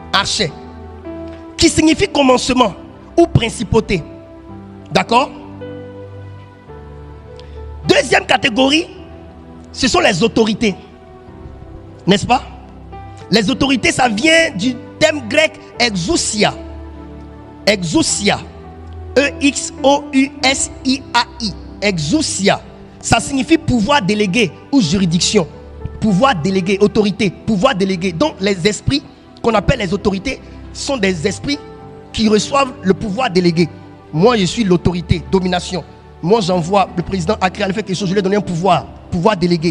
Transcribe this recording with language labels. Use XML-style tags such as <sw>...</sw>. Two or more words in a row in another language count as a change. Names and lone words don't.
<fr>Archet, qui signifie commencement ou principauté. D'accord? Deuxième catégorie, ce sont les autorités. N'est-ce pas? Les autorités, ça vient du terme grec exousia. Exousia. E-X-O-U-S-I-A-I. Exousia. Ça signifie pouvoir délégué ou juridiction. Pouvoir délégué, autorité, pouvoir délégué. Donc les esprits qu'on appelle les autorités sont des esprits qui reçoivent le pouvoir délégué. Moi, je suis l'autorité, domination. Moi, j'envoie le président a créé, fait quelque chose, je lui ai donné un pouvoir délégué.</fr>